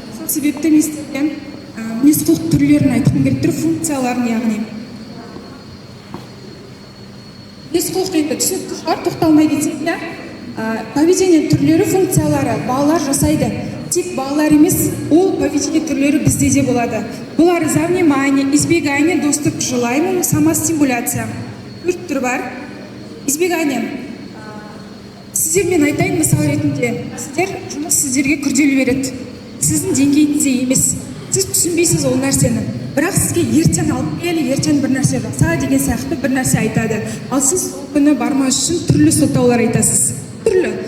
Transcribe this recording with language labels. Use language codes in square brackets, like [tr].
[kk] Сол себепті мен сіздерге мінез-құлық түрлерін айтқым келіп тұр, функцияларын, яғни мінез-құлық енді түсінікті шығар, тоқталмай кетсек, поведение түрлері, функциялары балалар жасайды. Тек балалар емес, ол поведение түрлері бізде де болады. [ru] Бұлар за внимание, избегание, доступ к желаемому, самостимуляция. [kk] 4 түрі бар. Избегание. Сіздермен айтайын мысал ретінде, жұмыс сіздерге күрделі береді. Сіздің деңгейіңізде емес. Сіз түсінбейсіз ол нәрсені. Бірақ сізге ертең алып кел, ертең бір нәрсе жаса деген сияқты бір нәрсе айтады. Ал сіз ол күні бармас үшін түрлі сылтаулар айтасыз. Түрлі.